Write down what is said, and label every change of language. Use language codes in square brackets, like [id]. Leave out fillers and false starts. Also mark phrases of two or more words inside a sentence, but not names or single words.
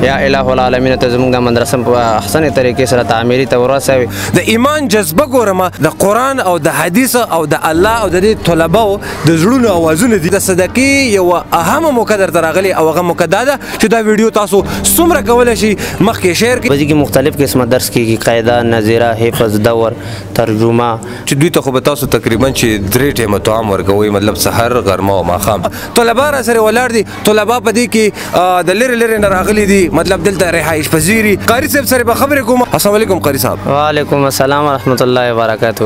[ar] یا الہ العالمین [ps] ته زموږ د مدرسه په احسن طریقې سره تعمیري ته ورسوي. د ایمان جذبه ګورم د قرآن او د حدیث او د الله او د دې طلباو د زړونو اوازونه دي. د صدقې یو اهمه موقع درته راغلې او هغه موقع دا ده چې دا ویډیو تاسو څومره کولی شي مخکې شیر کړئ. په دې کې مختلف قسمه درس کېږي، قاعده، نظیره، حفظ، دور، ترجمه. چې دوی ته خو به تاسو تقریبا چې 3 ټیمه طعام ورکوئ، مطلب سحر، غرمه او ماښام. طلبا را سره ولاړ دي، طلبا په دې کې د لرې لرې نه راغلي دي، مطلب دلته رهایش پذیري. قاري صاحب سره به خبرې کوم. [ar] السلام علیکم قاري صاحب. وعلیکم السلام ورحمت الله وبرکاته.